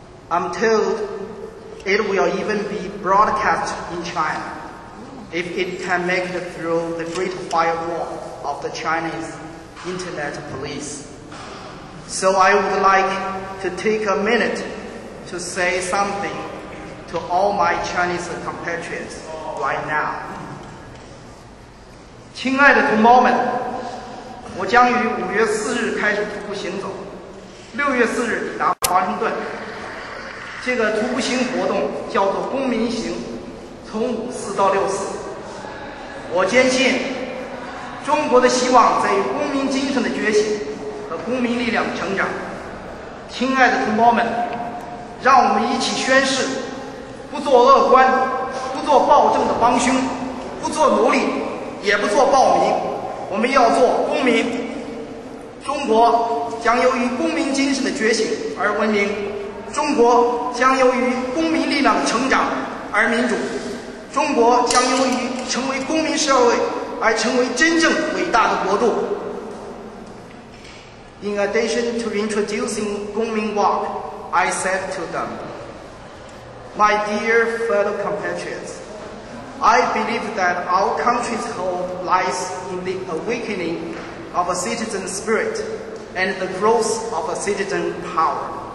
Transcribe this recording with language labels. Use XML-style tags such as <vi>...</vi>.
<en>I'm told it will even be broadcast in China if it can make it through the great firewall of the Chinese internet police. So I would like to take a minute to say something to all my Chinese compatriots right now.</en> <zh>亲爱的同胞们，我将于5月4日开始徒步行走，6月4日抵达华盛顿。这个徒步行活动叫做公民行，从5·4到6·4。我坚信，中国的希望在于公民精神的觉醒和公民力量的成长。亲爱的同胞们，让我们一起宣誓：不做恶官，不做暴政的帮凶，不做奴隶，也不做暴民。我们要做公民。中国将由于公民精神的觉醒而文明，中国将由于公民力量的成长而民主，中国将由于成为公民社会而成为真正伟大的国度。</zh> <en>In addition to introducing Gongmin Walk, I said to them, my dear fellow compatriots, I believe that our country's hope lies in the awakening of a citizen spirit and the growth of a citizen power.</en>